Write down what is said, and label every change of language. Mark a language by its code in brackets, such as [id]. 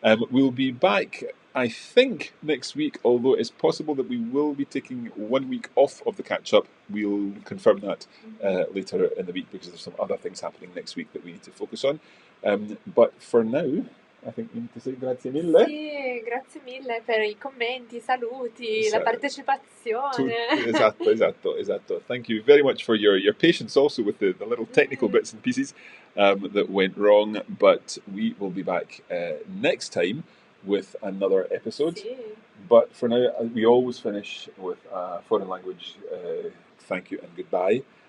[en] We'll be back, I think, next week, although it's possible that we will be taking 1 week off of the catch-up. We'll confirm that later in the week because there's some other things happening next week that we need to focus on. But for now, I think we need to say [it] grazie mille. Sì, grazie mille per I commenti, I saluti, la partecipazione. Esatto. [en] Thank you very much for your patience also with the little technical bits and pieces that went wrong. But we will be back next time with another episode. [it] Sì. [en] But for now, we always finish with a foreign language thank you and goodbye.